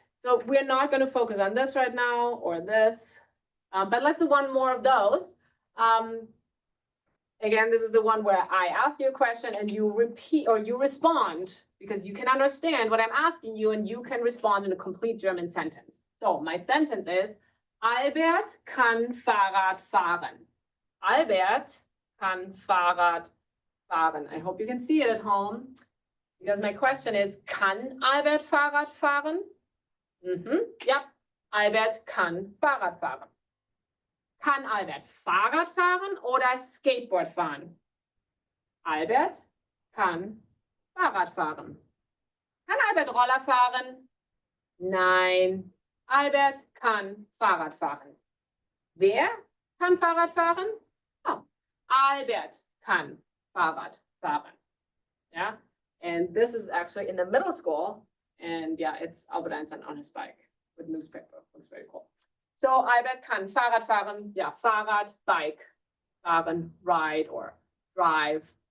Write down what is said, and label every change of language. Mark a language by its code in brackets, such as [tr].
[en] So we're not going to focus on this right now or this, but let's do one more of those. Again, this is the one where I ask you a question and you repeat or you respond because you can understand what I'm asking you and you can respond in a complete German sentence. So my sentence is, [de] Albert kann Fahrrad fahren. Albert kann Fahrrad fahren. [en] I hope you can see it at home because my question is, [de] kann Albert Fahrrad fahren? Yep, Albert kann Fahrrad fahren. Kann Albert Fahrrad fahren oder Skateboard fahren? Albert kann Fahrrad fahren. Kann Albert Roller fahren? Nein, Albert kann Fahrrad fahren. Wer kann Fahrrad fahren? Oh, Albert kann Fahrrad fahren. [en] Yeah, and this is actually in the middle school, and yeah, it's Albert Einstein on his bike with newspaper. Looks very cool. [de] So Albert kann Fahrrad fahren, ja, Fahrrad, Bike, fahren, [en] ride or drive.